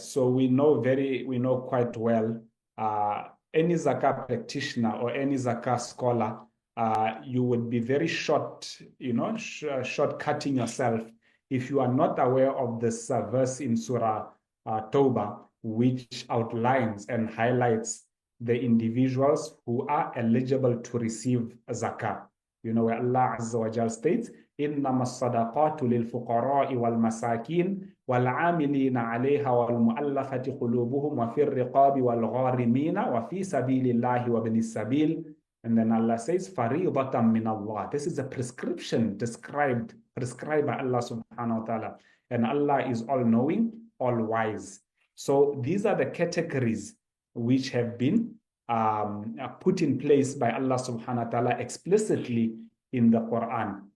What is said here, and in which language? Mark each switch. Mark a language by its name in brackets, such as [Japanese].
[English] So we know quite well any zakah practitioner or any zakah scholar, you would be very shortcutting yourself if you are not aware of this verse in Surah Tawbah, which outlines and highlights the individuals who are eligible to receive zakah. Where Allah Azza wa Jal states, [Arabic] إنما الصدقات للفقراء والمساكين والعاملين عليها والمؤلفة قلوبهم وفي الرقاب والغارمين وفي سبيل الله وابن السبيل. [English] And then Allah says, [Arabic] فَرِيضَةً مِّنَ اللَّهِ. [English] This is a prescription prescribed by Allah subhanahu wa ta'ala. And Allah is all-knowing, all-wise. So these are the categories which have been put in place by Allah subhanahu wa ta'ala explicitly in the Quran.